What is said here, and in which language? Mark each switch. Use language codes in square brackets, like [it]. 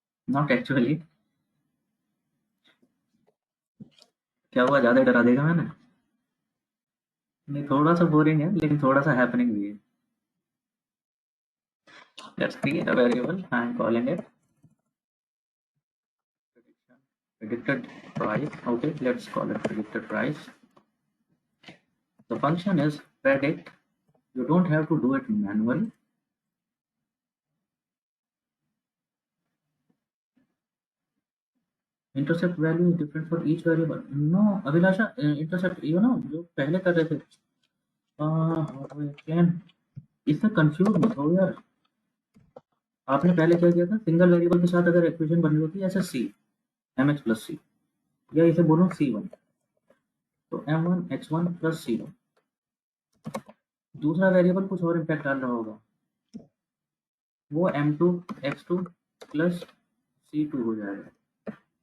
[en] Not actually. [hi] क्या हुआ, ज्यादा डरा देगा मैंने? नहीं, थोड़ा सा बोरिंग है लेकिन थोड़ा सा हैपनिंग भी है। [en] Let's create a variable, I am calling it predicted price. Okay, let's call it predicted price. The function is predict. You don't have to do it manually. Intercept value is different for each variable. [hi] No, Abhilasha, intercept, जो पहले कर रहे थे, इससे confuse मत हो यार। आपने पहले क्या किया था, सिंगल वेरिएबल के साथ अगर इक्वेशन बनी होती है ऐसे सी mx प्लस सी, या इसे बोलो c1, तो m1 x1 प्लस c1, दूसरा वेरिएबल कुछ और इम्पैक्ट डाल रहा होगा, वो m2 x2 प्लस c2 हो जाएगा।